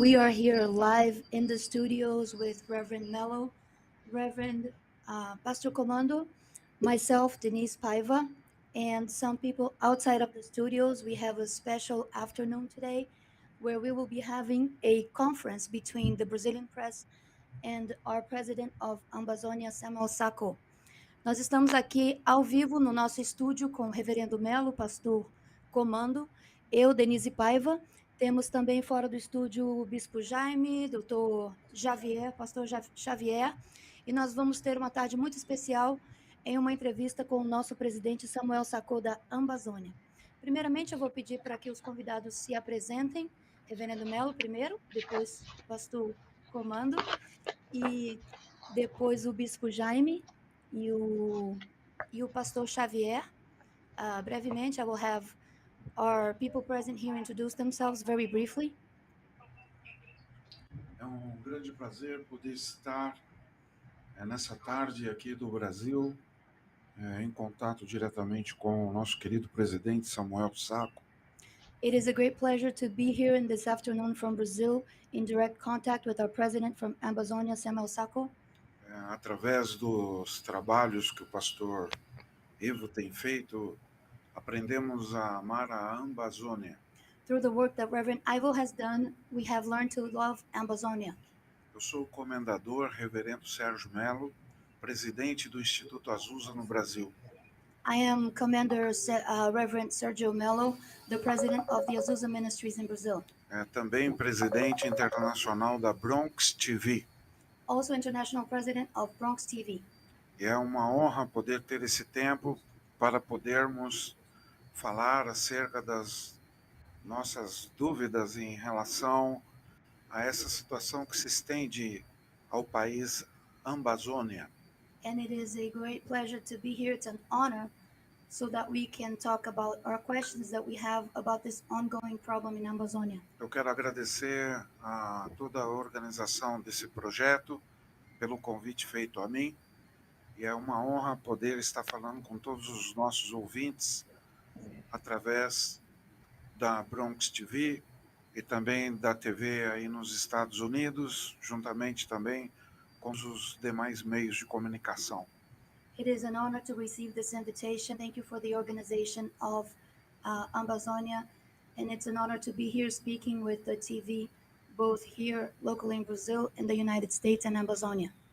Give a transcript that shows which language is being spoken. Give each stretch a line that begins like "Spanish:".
English: We are here live in the studios with Reverend Mello, Reverend Pastor Commando, myself, Denise Paiva, And some people outside of the studios, we have a special afternoon today where we will be having a conference between the Brazilian press and our president of Ambazonia, Samuel Sacco.
Portuguese: Nós estamos aqui ao vivo no nosso estúdio com o reverendo Melo, pastor Comando, eu, Denise Paiva. Temos também fora do estúdio o bispo Jaime, doutor Xavier, pastor Xavier. E nós vamos ter uma tarde muito especial em uma entrevista com o nosso presidente Samuel Sacco da Ambazônia. Primeiramente, eu vou pedir para que os convidados se apresentem. Reverendo Melo primeiro, depois o pastor Comando e depois o bispo Jaime e o pastor Xavier. Brevemente,
English: I will have our people present here introduce themselves very briefly.
Portuguese: É um grande prazer poder estar nessa tarde aqui do Brasil, em contato diretamente com o nosso querido presidente Samuel Sacco.
English: It is a great pleasure to be here in this afternoon from Brazil in direct contact with our president from Ambazonia, Samuel Sacco.
Portuguese: Através dos trabalhos que o pastor Evo tem feito, aprendemos a amar a Ambazônia.
English: Through the work that Reverend Ivo has done, we have learned to love Ambazonia.
Portuguese: Eu sou o comendador reverendo Sérgio Melo, presidente do Instituto Azusa no Brasil.
English: I am Commander Reverend Sergio Mello, the president of the Azusa Ministries in Brazil.
Portuguese: Também presidente internacional da Bronx TV.
English: Also international president of Bronx TV.
Portuguese: E é uma honra poder ter esse tempo para podermos falar acerca das nossas dúvidas em relação a essa situação que se estende ao país Ambazônia.
English: And it is a great pleasure to be here. It's an honor so that we can talk about our questions that we have about this ongoing problem in Ambazonia.
Portuguese: Eu quero agradecer a toda a organização desse projeto pelo convite feito a mim. E é uma honra poder estar falando com todos os nossos ouvintes através da Bronx TV e também da TV aí nos Estados Unidos, juntamente também com os demais meios de comunicação.
English: It is an honor to receive this invitation. Thank you for the organization of Ambazonia, and it's an honor to be here speaking with the TV, both here locally in Brazil, in the United States, and Ambazonia.